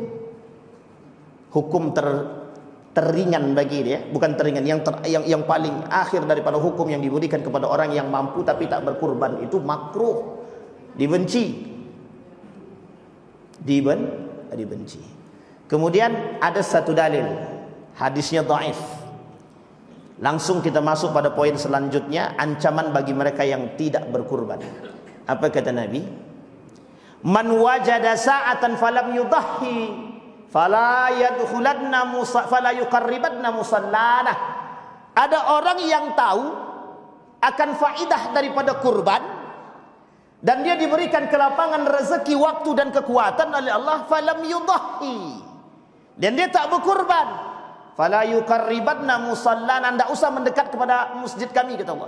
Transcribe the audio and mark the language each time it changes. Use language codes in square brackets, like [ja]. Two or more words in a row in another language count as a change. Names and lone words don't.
[ms] Hukum teringan bagi dia, bukan teringan, yang paling akhir daripada hukum yang diberikan kepada orang yang mampu tapi tak berkurban itu makruh, dibenci. Kemudian ada satu dalil, hadisnya dhaif. Langsung kita masuk pada poin selanjutnya, ancaman bagi mereka yang tidak berkurban. Apa kata Nabi? [ar] من وجد سعة فلم يضح فلا يقربن مصلانا. Ada orang yang tahu akan faidah daripada kurban dan dia diberikan kelapangan rezeki, waktu dan kekuatan oleh Allah, فلم يضح, dan dia tak berkurban, فلا يقربن مصلانا, tidak usah mendekat kepada masjid kami, kata Allah.